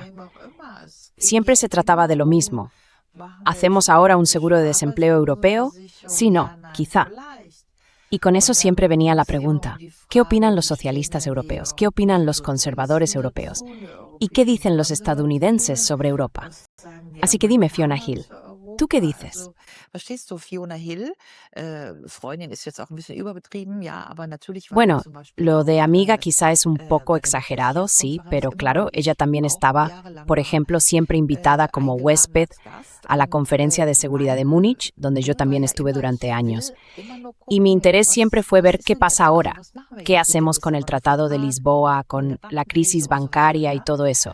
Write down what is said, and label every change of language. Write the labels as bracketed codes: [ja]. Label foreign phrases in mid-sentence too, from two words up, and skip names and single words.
[es] Siempre se trataba de lo mismo. ¿Hacemos ahora un seguro de desempleo europeo? Sí, no, quizá. Y con eso siempre venía la pregunta, ¿qué opinan los socialistas europeos? ¿Qué opinan los conservadores europeos? ¿Y qué dicen los estadounidenses sobre Europa? Así que dime, Fiona Hill, ¿tú qué dices? [de] Verstehst du, Fiona Hill, Freundin ist jetzt auch ein bisschen überbetrieben, ja, aber natürlich war [es] Bueno, [de] zum Beispiel [es] lo de amiga [de] auch, [es] quizá es un poco exagerado, sí, pero claro, ella también estaba, por ejemplo, siempre invitada como huésped a la Conferencia de Seguridad de Múnich, donde yo también estuve durante años. Y mi interés siempre fue ver qué pasa ahora, qué hacemos con el Tratado de Lisboa, con la crisis bancaria y todo eso.